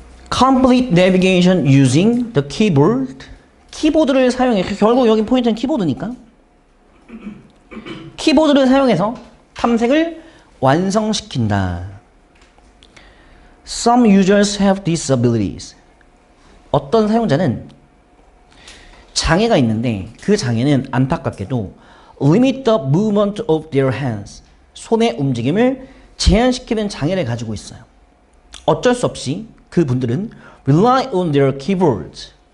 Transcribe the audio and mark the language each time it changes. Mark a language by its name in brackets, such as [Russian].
[English] Complete navigation using the keyboard. [Korean] 키보드를 사용해. 결국 여기 포인트는 키보드니까. 키보드를 사용해서 탐색을 완성시킨다. [English] Some users have disabilities. [Korean] 어떤 사용자는 장애가 있는데 그 장애는 안타깝게도 [English] limit the movement of their hands. [Korean] 손의 움직임을 제한시키는 장애를 가지고 있어요. 어쩔 수 없이 그분들은 [English] rely on their keyboards.